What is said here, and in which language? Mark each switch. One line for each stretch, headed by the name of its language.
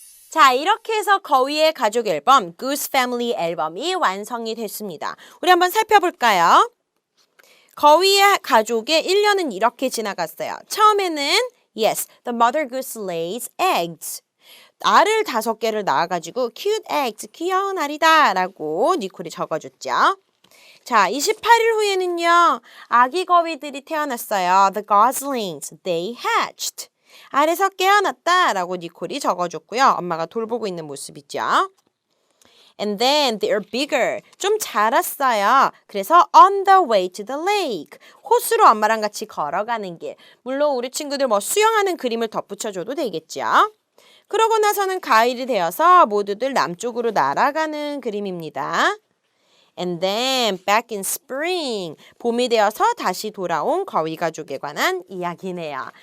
Korean: 자, 이렇게 해서 거위의 가족 앨범, Goose Family 앨범이 완성이 됐습니다. 우리 한번 살펴볼까요? 거위의 가족의 1년은 이렇게 지나갔어요. 처음에는
English: Yes, the mother goose lays eggs.
Korean: 알을 5개를 낳아가지고
English: cute eggs,
Korean: 귀여운 알이다 라고 니콜이 적어줬죠. 자, 28일 후에는요. 아기 거위들이 태어났어요.
English: The goslings, they hatched.
Korean: 알에서 깨어났다 라고 니콜이 적어줬고요. 엄마가 돌보고 있는 모습이죠.
English: And then they're bigger.
Korean: 좀 자랐어요. 그래서
English: on the way to the lake.
Korean: 호수로 엄마랑 같이 걸어가는 길. 물론 우리 친구들 뭐 수영하는 그림을 덧붙여줘도 되겠죠. 그러고 나서는 가을이 되어서 모두들 남쪽으로 날아가는 그림입니다.
English: And then back in spring.
Korean: 봄이 되어서 다시 돌아온 거위 가족에 관한 이야기네요.